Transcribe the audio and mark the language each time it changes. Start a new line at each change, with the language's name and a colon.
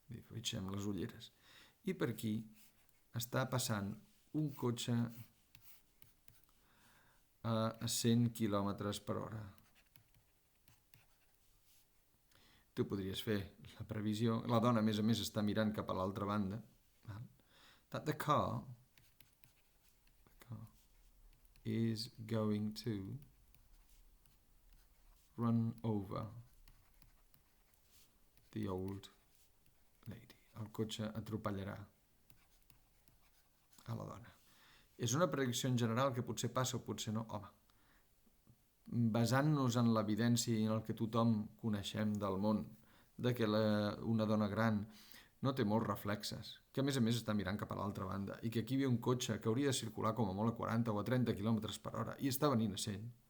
Catalan: Fixem les ulleres. I per aquí està passant un cotxe a 100 km per hora. Tu podries fer la previsió. La dona, a més, està mirant cap a l'altra banda.
English: That the car is going to run over the old lady.
Catalan: El cotxe atropellarà a la dona. És una predicció en general que potser passa o potser no. Home, basant-nos en l'evidència i en el que tothom coneixem del món, de que una dona gran no té molts reflexes, que a més està mirant cap a l'altra banda, i que aquí hi ha un cotxe que hauria de circular com a molt a 40 o a 30 km per hora, i està venint a 100.